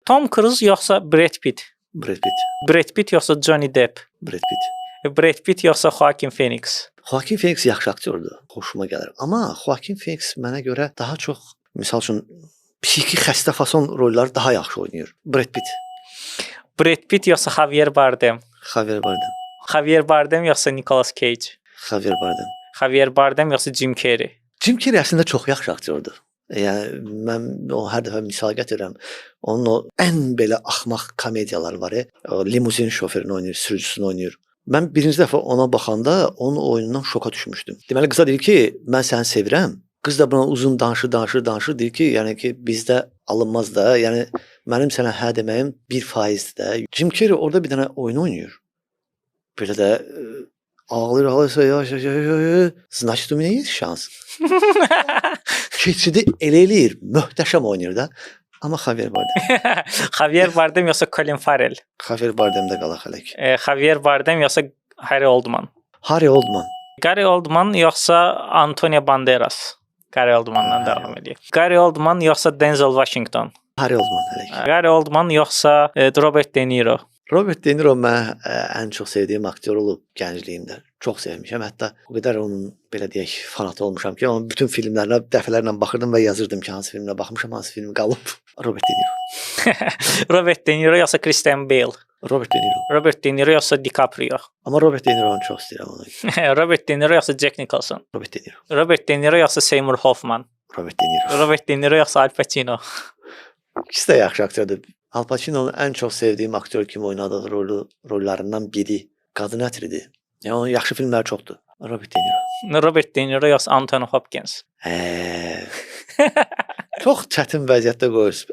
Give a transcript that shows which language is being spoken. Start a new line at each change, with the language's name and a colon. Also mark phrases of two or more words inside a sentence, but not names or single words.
Azerbaijani: Tom Cruise yoxsa Brad Pitt? Brad Pitt. Brad Pitt yoxsa Johnny Depp? Brad Pitt. Brad Pitt yoxsa Joaquin Phoenix? Joaquin Phoenix yaxşı aktyordur. Xoşuma gəlir. Amma Joaquin Phoenix mənə görə daha çox, misal üçün, psixi xəstə fason rolları daha yaxşı oynayır. Brad Pitt. Brad Pitt yoxsa Javier Bardem? Javier Bardem. Javier Bardem yoxsa Nicolas Cage? Javier Bardem. Javier Bardem yoxsa Jim Carrey? Jim Carrey əslində çox yaxşı aktyordur. Yəni mən o hər dəfə misal gətirirəm. Onun o ən belə axmaq komediyaları var. O limuzin şoferini oynayır, sürücüsünü oynayır. Mən birinci dəfə ona baxanda onun oyunundan şoka düşmüşdüm. Deməli qıza deyir ki, mən səni sevirəm. Qız da buna uzun danışır, deyir ki, yəni ki, bizdə alınmaz da, yəni mənim sənə hə deməyim 1%-dir də. Jim Carrey orada bir dənə oyun oynayır. Belə də ağlayır,
Russian: значит, у меня есть
Azerbaijani: şans. Keçidi elə eləyir, möhtəşəm oynayır da. Amma Javier Bardem. Javier Bardem yoxsa Colin Farrell? Javier Bardem'də qala xələk. Javier Bardem yoxsa Harry Oldman? Harry Oldman. Gary Oldman yoxsa Antonio Banderas? Gary Oldmandan davam edək. Gary Oldman yoxsa Denzel Washington? Harry Oldman xələk. Gary Oldman yoxsa Robert De Niro? Robert De Niro mən ən çox sevdiyim aktyor olub gəncliyimdə. Çox sevmişəm. Hətta o qədər onun belə deyək fanatı olmuşam ki, onun bütün filmlərinə dəfələrlə baxırdım və yazırdım ki, hansı filmə baxmışam, hansı film qalıb. Robert De Niro. Robert De Niro yoxsa Christian Bale? Robert De Niro. Robert De Niro yoxsa DiCaprio? Amma Robert De Niro'nu çox istəyirəm onu. Robert De Niro yoxsa Jack Nicholson? Robert De Niro. Robert De Niro yoxsa Seymour Hoffman? Robert De Niro. Robert De Niro yoxsa Al Pacino? İkisi də yaxşı aktyordur. Al Pacino'nun ən çox sevdiyim aktyor kimi oynadığı rollarından biri qadın ətridir. Yəni onun yaxşı filmləri çoxdur. Robert De Niro. Robert De Niro yoxsa Anthony Hopkins? Çox çətin vəziyyətdə qoyursunuz.